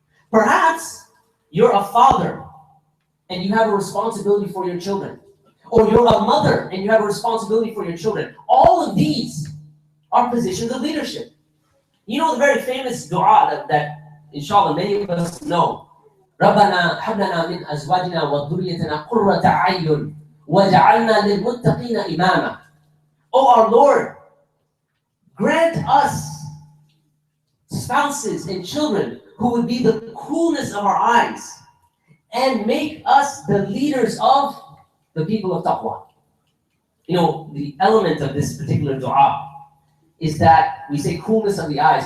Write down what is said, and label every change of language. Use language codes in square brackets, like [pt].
[en] Perhaps you're a father and you have a responsibility for your children. Or you're a mother and you have a responsibility for your children. All of these are positions of leadership. You know the very famous dua that inshallah many of us know. [ar] ربنا هب لنا من أزواجنا وذريتنا قرة أعين وجعلنا للمتقين إماما. [en] Oh our Lord, grant us spouses and children who would be the coolness of our eyes and make us the leaders of the people of taqwa. You know, the element of this particular dua is that we say coolness of the eyes.